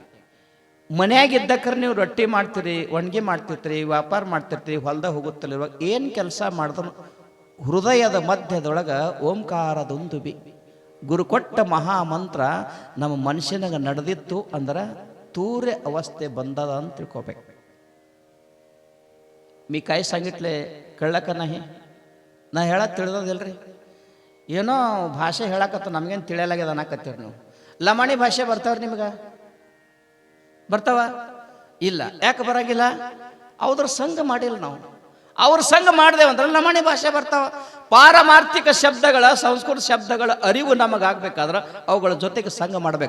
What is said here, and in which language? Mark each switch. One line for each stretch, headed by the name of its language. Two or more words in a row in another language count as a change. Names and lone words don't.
Kannada: ಮನ್ಯಾಗಿದ್ದಕ್ರೆ ನೀವು ರೊಟ್ಟಿ ಮಾಡ್ತೀರಿ, ಒಣಗಿ ಮಾಡ್ತಿರ್ತೀರಿ, ವ್ಯಾಪಾರ ಮಾಡ್ತಿರ್ತೀರಿ, ಹೊಲ್ದಾಗ ಹೋಗುತ್ತಲಿರುವಾಗ ಏನು ಕೆಲಸ ಮಾಡಿದ್ರು ಹೃದಯದ ಮಧ್ಯದೊಳಗೆ ಓಂಕಾರದೊಂದುಬಿ ಗುರು ಕೊಟ್ಟ ಮಹಾಮಂತ್ರ ನಮ್ಮ ಮನುಷ್ಯನಾಗ ನಡೆದಿತ್ತು ಅಂದ್ರೆ ತೂರ್ಯ ಅವಸ್ಥೆ ಬಂದದ ಅಂತ ತಿಳ್ಕೊಬೇಕು.
Marathi: मी काय सांगितले कळलं का नाही?
Kannada: ನಾ ಹೇಳಕ್ಕೆ ತಿಳಿದೋದಿಲ್ರಿ. ಏನೋ ಭಾಷೆ ಹೇಳಕತ್ತ ನಮಗೇನು ತಿಳಿಯಲಾಗ್ಯದ ಅನ್ನಕತ್ತೀರಿ ನೀವು. ಲಮಾಣಿ ಭಾಷೆ ಬರ್ತಾವ್ರಿ ನಿಮ್ಗೆ? ಬರ್ತಾವ? ಇಲ್ಲ. ಯಾಕೆ ಬರಂಗಿಲ್ಲ? ಅವ್ರ ಸಂಘ ಮಾಡಿಲ್ಲ ನಾವು. ಅವ್ರ ಸಂಘ ಮಾಡ್ದೇವಂದ್ರೆ ಲಮಾಣಿ ಭಾಷೆ ಬರ್ತಾವ. ಪಾರಮಾರ್ಥಿಕ ಶಬ್ದಗಳ, ಸಂಸ್ಕೃತ ಶಬ್ದಗಳ ಅರಿವು ನಮಗಾಗಬೇಕಾದ್ರೆ ಅವುಗಳ ಜೊತೆಗೆ ಸಂಘ ಮಾಡ್ಬೇಕು.